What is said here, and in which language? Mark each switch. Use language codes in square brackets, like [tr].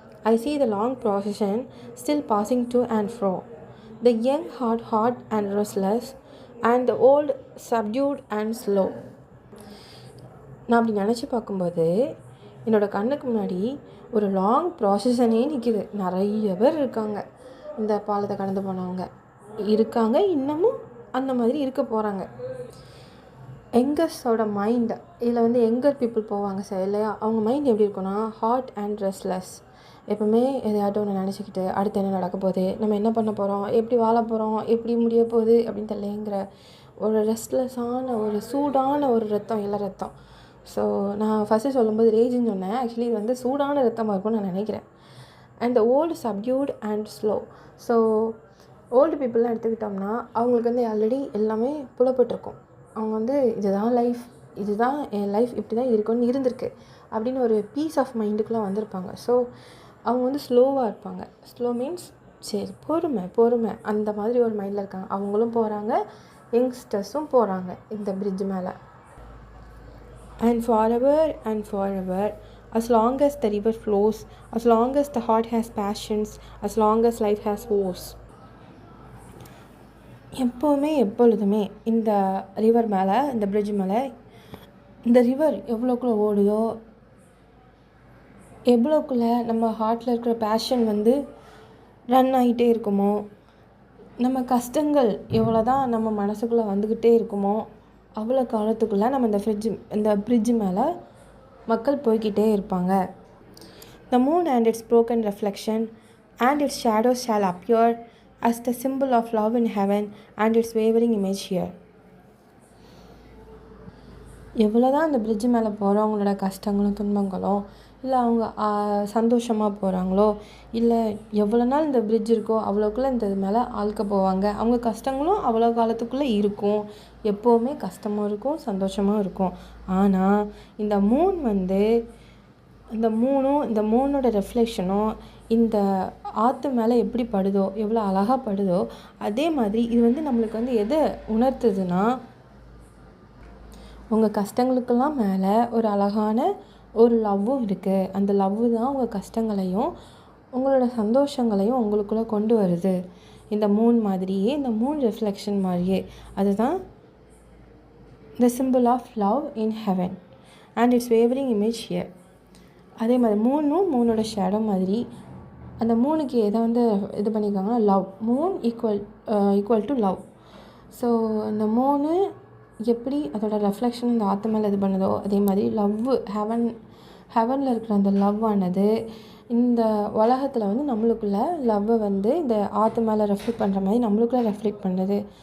[en] I see the long procession still passing to and fro, the young heart hot and restless, and the old subdued and slow. [ta] நான் அப்படி நினச்சி பார்க்கும்போது என்னோடய கண்ணுக்கு முன்னாடி ஒரு லாங் ப்ராசஸனே நிற்கிது. நிறைய பேர் இருக்காங்க இந்த பாலத்தை கடந்து போனவங்க. இருக்காங்க, இன்னமும் அந்த மாதிரி இருக்க போகிறாங்க. யங்கர்ஸோட மைண்ட் இதில் வந்து யங்கர் பீப்புள் போவாங்க சார் இல்லையா, அவங்க மைண்ட் எப்படி இருக்குன்னா [en] Hot and restless. [ta] எப்போவுமே எதையாட்டும் ஒன்று நினச்சிக்கிட்டு அடுத்து என்ன நடக்க போகுது, நம்ம என்ன பண்ண போகிறோம், எப்படி வாழ போகிறோம், எப்படி முடிய போகுது அப்படின்னு தெரியலைங்கிற ஒரு ரெஸ்ட்லெஸ்ஸான ஒரு சூடான ஒரு ரத்தம், இள ரத்தம். ஸோ நான் ஃபஸ்ட்டு சொல்லும்போது ரேஜுன்னு சொன்னேன், ஆக்சுவலி இது வந்து சூடான ரத்தமாக இருக்கும்னு நான் நினைக்கிறேன். [en] And the old subdued and slow. [ta] So old பீப்புளெலாம் எடுத்துக்கிட்டோம்னா அவங்களுக்கு வந்து ஆல்ரெடி எல்லாமே புலப்பட்டிருக்கும். அவங்க வந்து இதுதான் லைஃப், இதுதான் என் லைஃப், இப்படி தான் இருக்குன்னு இருந்திருக்கு அப்படின்னு ஒரு பீஸ் ஆஃப் மைண்டுக்குள்ளே வந்திருப்பாங்க. ஸோ அவங்க வந்து ஸ்லோவாக இருப்பாங்க. ஸ்லோ மீன்ஸ் சரி பொறுமை அந்த மாதிரி ஒரு மைண்டில் இருக்காங்க. அவங்களும் போகிறாங்க, யங்ஸ்டர்ஸும் போகிறாங்க இந்த பிரிட்ஜ் மேலே. [en] And for ever as long as the river flows, as long as the heart has passions, as long as life has woes. [ta] எப்பொழுதுமே இந்த ரிவர் மேலே, இந்த பிரிட்ஜ் மேலே, இந்த ரிவர் எவ்வளோக்குள்ளே ஓடுதோ, எவ்வளோக்குள்ளே நம்ம ஹார்ட்டில் இருக்கிற பேஷன் வந்து ரன் ஆகிட்டே இருக்குமோ, நம்ம கஷ்டங்கள் எவ்வளோ தான் நம்ம மனசுக்குள்ளே வந்துக்கிட்டே இருக்குமோ, அவ்வளோ காலத்துக்குள்ளே நம்ம இந்த பிரிட்ஜ் மேலே மக்கள் போய்கிட்டே இருப்பாங்க. [en] The moon and its broken reflection and its shadows shall appear as the symbol of love in heaven and its wavering image here. [ta] எவ்வளோ தான் அந்த பிரிட்ஜு மேலே போகிறவங்களோட கஷ்டங்களும் துன்பங்களும், இல்லை அவங்க சந்தோஷமாக போகிறாங்களோ, இல்லை எவ்வளோ நாள் இந்த பிரிட்ஜ் இருக்கோ அவ்வளோக்குள்ளே இந்த மேலே ஆழ்க்க போவாங்க. அவங்க கஷ்டங்களும் அவ்வளோ காலத்துக்குள்ளே இருக்கும். எப்போவுமே கஷ்டமும் இருக்கும், சந்தோஷமும் இருக்கும். ஆனால் இந்த மூன் வந்து, இந்த மூனோட ரெஃப்ளெக்ஷனும் இந்த ஆற்று மேலே எப்படி படுதோ, எவ்வளோ அழகாக படுதோ, அதே மாதிரி இது வந்து நம்மளுக்கு வந்து எதை உணர்த்துதுன்னா, உங்கள் கஷ்டங்களுக்கெல்லாம் மேலே ஒரு அழகான ஒரு லவ்வும் இருக்குது. அந்த லவ்வு தான் உங்கள் கஷ்டங்களையும் உங்களோட சந்தோஷங்களையும் உங்களுக்குள்ளே கொண்டு வருது. இந்த மூன் மாதிரியே, இந்த மூன் ரெஃப்ளெக்ஷன் மாதிரியே, அதுதான் [en] the symbol of love in heaven and its wavering image here. [ta] அதே மாதிரி மூனோட ஷேடோ மாதிரி, அந்த மூணுக்கு எதை வந்து இது பண்ணியிருக்காங்கன்னா love. [en] Moon equal to love. [ta] So இந்த மூணு எப்படி அதோட ரெஃப்ளெக்ஷன் இந்த ஆற்று மேலே இது பண்ணுதோ, அதே மாதிரி லவ்வு ஹெவனில் இருக்கிற அந்த லவ் ஆனது இந்த உலகத்தில் வந்து நம்மளுக்குள்ளே லவ்வை வந்து இந்த ஆற்று மேலே ரெஃப்ளெக்ட் பண்ணுற மாதிரி நம்மளுக்குள்ளே ரெஃப்ளெக்ட் பண்ணுது.